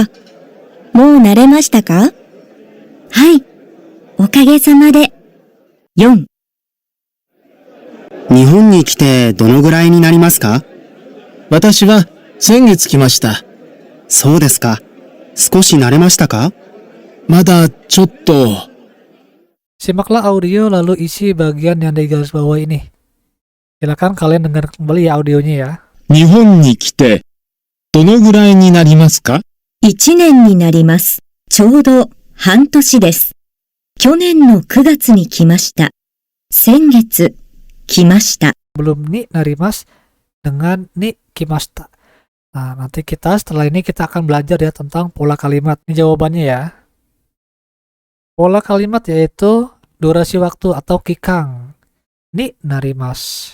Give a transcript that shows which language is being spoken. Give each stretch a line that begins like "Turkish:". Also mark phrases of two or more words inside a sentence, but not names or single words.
Japanese: もう慣れましたか？はい、おかげさまで。4、日本に来てどのぐらいになりますか？私は先月来ました。そうですか。少し慣れましたか？まだちょっと。
Indonesian: Simaklah audio lalu isi bagian yang digaris bawah ini. Silakan kalian dengar kembali ya audionya ya.
Japanese: 日本に来て、どのぐらいになりますか？ 1年になります。ちょうど半年です。去年の9月に来ました。先月来ました。
Indonesian: Belum
Japanese: になります
Indonesian: dengan
Japanese: に来ました.
Indonesian: Nah, nanti setelah ini kita akan belajar ya tentang pola kalimat. Ini jawabannya ya. Pola kalimat yaitu durasi waktu atau kikang.
Japanese: になります.